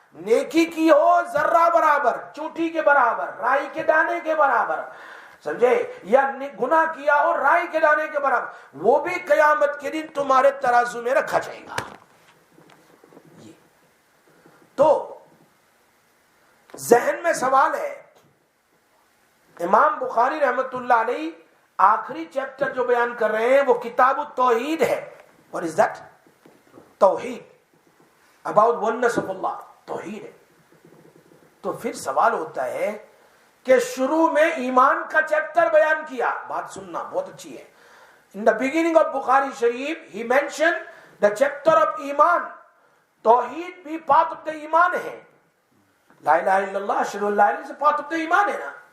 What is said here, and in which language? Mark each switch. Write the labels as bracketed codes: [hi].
[ur] نیکی کی ہو ذرہ برابر، چونٹی کے برابر، رائی کے دانے کے برابر، سمجھے، یا گناہ کیا ہو رائی کے دانے کے برابر، وہ بھی قیامت کے دن تمہارے ترازو میں رکھا جائے گا. یہ تو ذہن میں سوال ہے، امام بخاری رحمت اللہ علیہ آخری چیپٹر جو بیان کر رہے ہیں وہ کتاب التوحید ہے. [en] What is that؟ توحید، about oneness of Allah، [ur] توحید ہے. تو پھر سوال ہوتا ہے کہ شروع میں ایمان کا چیپٹر بیان کیا. بات سننا بہت اچھی ہے. [en] In the beginning of Bukhari Sharif he mentioned the chapter of ایمان. [ur] توحید بھی [en] part of the [ur] ایمان ہے. لا الہ الا اللہ اشہد ان لا الہ الا اللہ سے part of the ایمان ہے نا.